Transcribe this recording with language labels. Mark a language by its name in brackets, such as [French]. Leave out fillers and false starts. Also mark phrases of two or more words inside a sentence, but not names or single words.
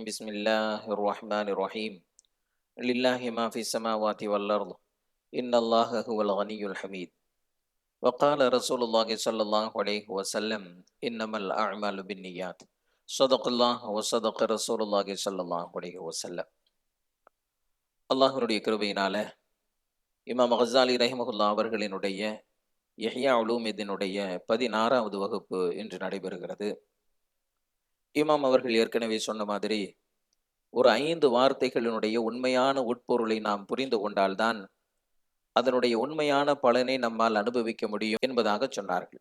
[Arabic] بسم الله الرحمن الرحيم. لله ما في السماوات والأرض إن الله هو الغني الحميد. وقال رسول الله صلى الله عليه وسلم: إنما الأعمال بالنيات. صدق الله وصدق رسول الله صلى الله عليه وسلم. [Tamil] அல்லாஹ்வுடைய கிருபையினால இமாம் கஸாலி ரஹிமஹுல்லா அவர்களினுடைய இஹ்யா உலூமிதீனுடைய 16வது வகுப்பு இன்று நடைபெறுகிறது. இமாம் அவர்கள் ஏற்கனவே சொன்ன மாதிரி ஒரு 5 வார்த்தைகளினுடைய உண்மையான உட்பொருளை நாம் புரிந்து கொண்டால்தான் அதனுடைய உண்மையான பலனை நம்மால் அனுபவிக்க முடியும் என்பதாக சொன்னார்கள்.